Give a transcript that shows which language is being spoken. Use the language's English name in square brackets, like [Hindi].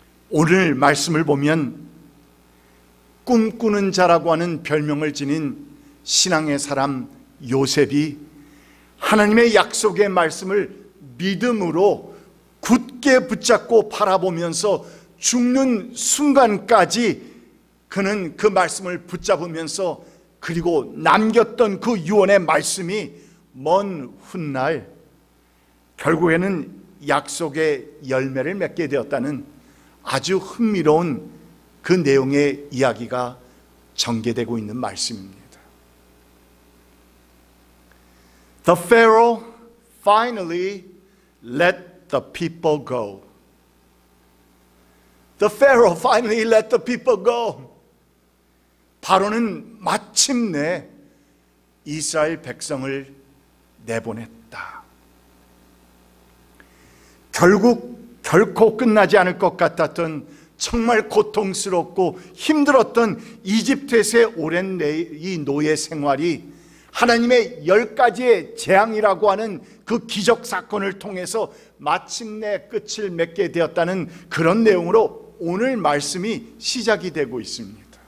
[Korean] 오늘 말씀을 보면 꿈꾸는 자라고 하는 별명을 지닌 신앙의 사람 요셉이 하나님의 약속의 말씀을 믿음으로 굳게 붙잡고 바라보면서 죽는 순간까지 그는 그 말씀을 붙잡으면서, 그리고 남겼던 그 유언의 말씀이 먼 훗날 결국에는 약속의 열매를 맺게 되었다는 아주 흥미로운 그 내용의 이야기가 전개되고 있는 말씀입니다. [English] The Pharaoh finally let the people go. The Pharaoh finally let the people go. [Korean] 바로는 마침내 이스라엘 백성을 내보냈다. 결국 결코 끝나지 않을 것 같았던, 정말 고통스럽고 힘들었던 이집트에서의 오랜 이 노예 생활이 하나님의 10가지의 재앙이라고 하는 그 기적 사건을 통해서 마침내 끝을 맺게 되었다는 그런 내용으로 오늘 말씀이 시작이 되고 있습니다.